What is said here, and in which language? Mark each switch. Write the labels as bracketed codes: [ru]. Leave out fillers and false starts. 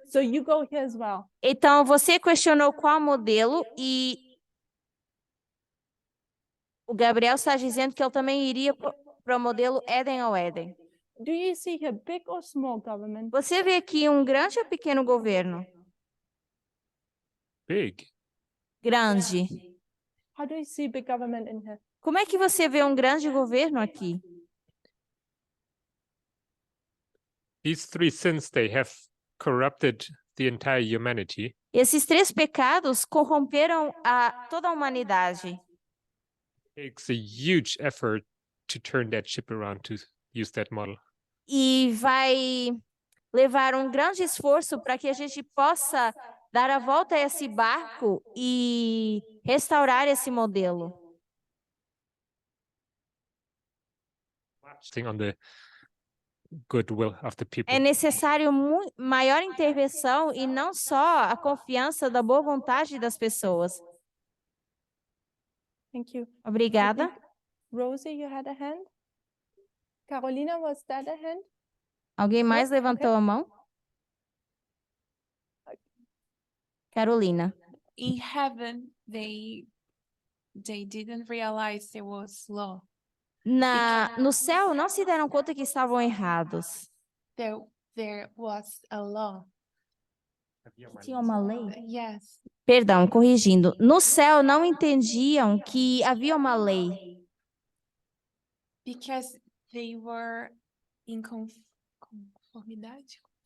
[en] So you go here as well. [pt] Então, você questionou qual modelo e o Gabriel está dizendo que ele também iria para o modelo Éden ao Éden. [en] Do you see here big or small government? [pt] Você vê aqui um grande ou pequeno governo? [en] Big. [pt] Grande. [en] How do you see big government in here? [pt] Como é que você vê um grande governo aqui? [en] These three sins, they have corrupted the entire humanity. [pt] Esses 3 pecados corromperam toda a humanidade. [en] It takes a huge effort to turn that ship around to use that model. [pt] E vai levar um grande esforço para que a gente possa dar a volta a esse barco e restaurar esse modelo. [en] On the goodwill of the people. [pt] É necessário maior intervenção e não só a confiança da boa vontade das pessoas. [en] Thank you. [pt] Obrigada. [en] Rosie, you had a hand? Carolina, was that a hand? [pt] Alguém mais [en] Okay. [pt] levantou a mão? [en] Carolina. In heaven, they didn't realize there was law. [pt] No céu, não se deram conta que estavam errados. [en] There was a law. [pt] Tinha uma lei? [en] Yes. [pt] Perdão, corrigindo. No céu, não entendiam que havia uma lei. [en] Because they were in [pt] conformidade?